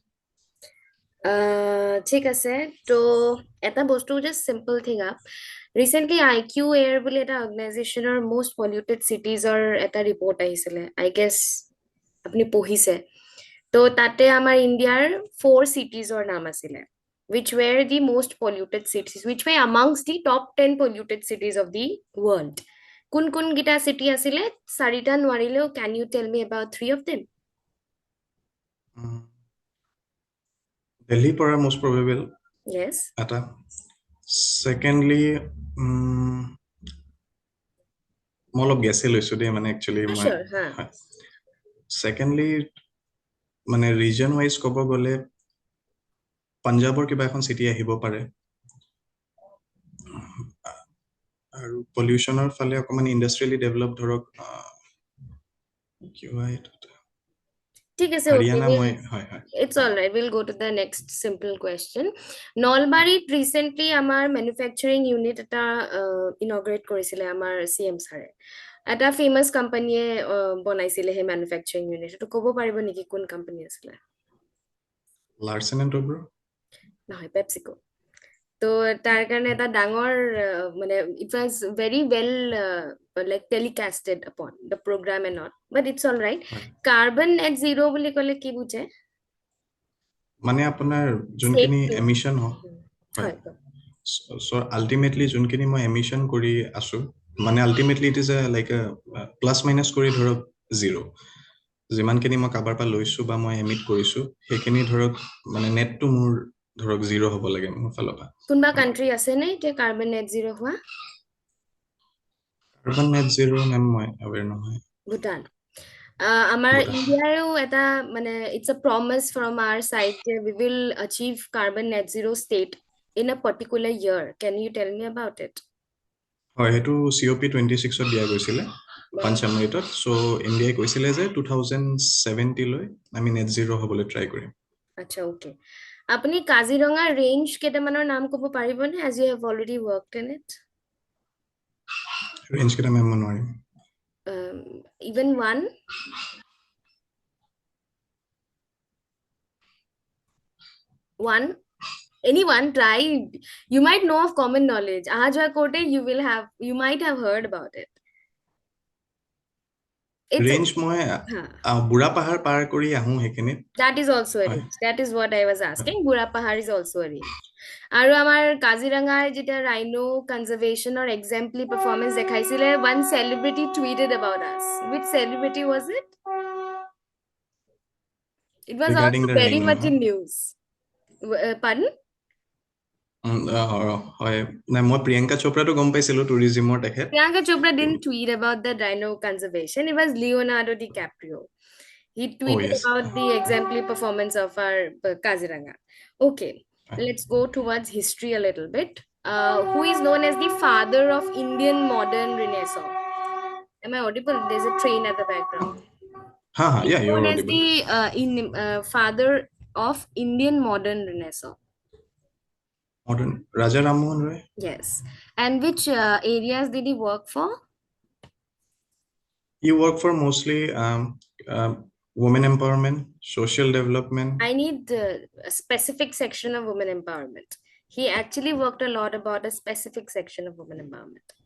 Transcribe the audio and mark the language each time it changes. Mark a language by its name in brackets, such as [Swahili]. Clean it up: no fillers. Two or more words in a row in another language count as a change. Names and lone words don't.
[Assamese] ঠিক আছে তো এটা বস্তু [English] just simple thing up recently [Assamese] IQ Air বুলি এটা অৰ্গেনাইজেশ্যনৰ [English] most polluted cities [Assamese] এটা ৰিপৰ্ট আহিছিলে [English] I guess [Assamese] আপুনি পঢ়িছে তো তাতে আমাৰ ইণ্ডিয়াৰ 4 চিটিজৰ নাম আছিলে [English] which were the most polluted cities which were amongst the top 10 polluted cities of the world [Assamese] কোন কোন গিটা চিটি আছিলে চাৰিটা নোৱাৰিলেও [English] can you tell me about 3 of them [Assamese] দিল্লীৰ পৰা [English] most probable yes [Assamese] এটা সেকেন্ডলি মই অলপ গেছে লৈছো দেই মানে একচুয়ালি মই [English] sure হা [Assamese] সেকেন্ডলি মানে [English] region wise [Assamese] ক'ব গ'লে পাঞ্জাবৰ কিবা এখন চিটি আহিব পাৰে আৰু পলিউশনৰ ফালে অকমান [English] industrially develop [Assamese] ধৰক কিবা ঠিক আছে okay হাৰিয়ানা [English] we'll [Assamese] মই হয় হয় [English] it's all right we'll go to the next simple question [Assamese] নলবাৰীত recently আমাৰ [English] manufacturing unit [Assamese] এটা inaugurate কৰিছিলে আমাৰ CM ছাৰে এটা famous কোম্পানীয়ে বনাইছিলে সেই [English] manufacturing unit [Assamese] তো ক'ব পাৰিব নেকি কোন কোম্পানী আছিলে লাৰ্সেন এণ্ড টব্ৰো নহয় পেপচিকো তো তাৰ কাৰণে এটা ডাঙৰ মানে [English] it was very well like telecasted upon the program and not but it's all right carbon net zero [Assamese] বুলি ক'লে কি বুঝে মানে আপোনাৰ [English] Safe [Assamese] যোনখিনি [English] to [Assamese] এমিশন হয় হয় সো আলটিমেটলি যোনখিনি মই এমিশন কৰি আছো মানে আলটিমেটলি [English] it is like plus minus [Assamese] কৰি ধৰক জিৰ' যিমানখিনি মই কাবাৰ পৰা লৈছো বা মই এমিট কৰিছো সেইখিনি ধৰক মানে নেটটো মোৰ ধৰক জিৰ' হ'ব লাগে মোৰ ফালৰ পৰা কোনবা কান্ট্ৰি আছে নে যে [English] carbon net zero [Assamese] হোৱা [English] carbon net zero' [Assamese] মেম মই আৱেৰ নহয় ভূটান আমাৰ ইণ্ডিয়াৰো এটা মানে [English] it's a promise from our side যে we will achieve carbon net zero state in a particular year can you tell me about it [Assamese] হয় সেইটো COP26 দিয়া গৈছিলে পাঞ্চামৃতত সো ইণ্ডিয়াই কৈছিলে যে 2070 লৈ আমি [English] net zero' [Assamese] হ'বলৈ ট্ৰাই কৰিম আচ্ছা ওকে আপুনি কাজিৰঙা ৰেঞ্জ কেইটামানৰ নাম ক'ব পাৰিবনে [English] as you have already worked in it [Assamese] ৰেঞ্জ কেইটা মেম মই নোৱাৰিম [English] even one One, anyone try. You might know of common knowledge. Ahajwa Kote, you might have heard about it. It's [Assamese] ৰেঞ্জ মই huh. বুঢ়া পাহাৰ পাৰ কৰি আহোঁ সেইখিনিত [English] That is also a [Assamese] হয় [English] range. That is what I was asking. Borah Pahar is also a range. [Assamese] আৰু আমাৰ কাজিৰঙাৰ যেতিয়া [English] rhino conservation or exemplary performance দেখাইছিলে, one celebrity tweeted about us. Which celebrity was it? It was ৰিগাৰ্ডিং also দ্য very ৰেইন much in news. Pardon? [Assamese] হয় নাই মই প্ৰিয়ংকা চোপ্ৰাটো গম পাইছিলোঁ টুৰিজিমৰ তেখেত [English] Priyanka Chopra didn't tweet about the rhino conservation. It was Leonardo DiCaprio. He অ' tweeted য়েছ about the exemplary performance of our Kaziranga. Okay, let's go towards history a little bit. Who is known as the father of Indian modern Renaissance? Am I audible? There's a train at the background. [Assamese] হা হা [English] He's yeah you known আৰ as অডিবল the father of Indian modern Renaissance. মডাৰ্ণ ৰাজা ৰামমোহন ৰয় Yes. And which areas did he work for? You work for mostly women empowerment, social development, I need a specific section of women empowerment. He actually worked a lot about a specific section of women empowerment.